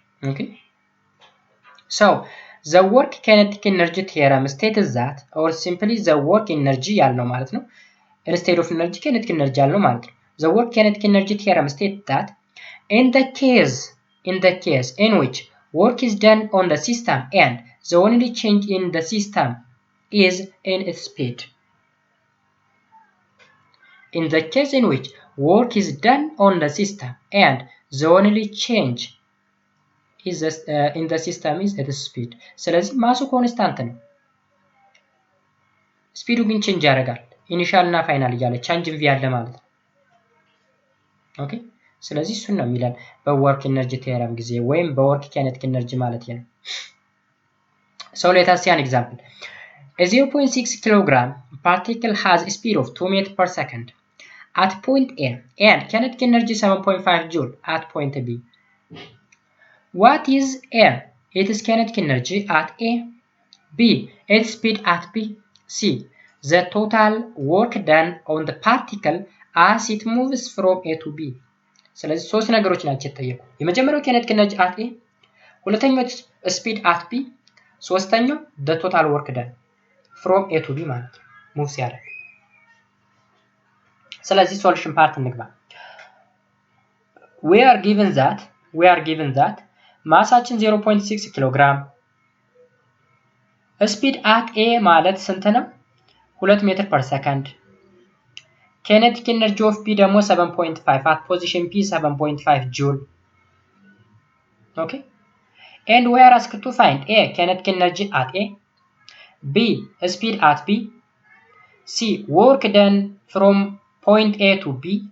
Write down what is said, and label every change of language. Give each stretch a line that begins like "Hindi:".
English: okay so the work kinetic energy theorem states that or simply the work energy
Amharic: ያልነው ማለት ነው
English: instead of energy kinetic energy ያልነው ማለት ነው። the work kinetic energy theorem states that in the case in which work is done on the system and the only change in the system is in its speed. In the case in which work is done on the system and the only change is in the system is its speed.
Amharic: ስለዚህ ማሱ ኮንስታንት ነው ስፒዱ ግን ቼንጅ ያደርጋል ኢኒሻል እና ፋይናል እያለ ቼንጅ ቪ ያለ ማለት ነው። ኦኬ ስለዚህ እሱን ነው የሚለን በወርክ ኤነርጂ ቴዎረም ጊዜ ወይም በወርክ ኬኔቲክ ኤነርጂ ማለት ነው።
English: so let us see an example. A 0.6 kilogram particle has a speed of 2 meters per second at point A and kinetic energy 7.5 joule at point B. What is A? Its kinetic energy at A. B. Its speed at B. C. The total work done on the particle as it moves from A to B.
Amharic: ስለዚህ ሶስት ነገሮች ናቸው የተጠየቁ። የመጀመሪያው kinetic energy at A፣ ሁለተኛው speed at B፣ ሶስተኛው
English: the total work done from A to B
Amharic: ማለት ነው ሙቭ ሲያደርግ። ስለዚህ ሶሉሽን ፓርት እንግባ።
English: we are given that
Amharic: ማሳችን 0.6 ኪሎ ግራም ስፒድ at A ማለት ስንት ነው?
English: 2
Amharic: ሜትር ፐር ሰከንድ።
English: kinetic energy of B ደግሞ 7.5 at position P 7.5 joule. okay and we are asked to find A kinetic energy at A, B speed at B, C work done from point A to B.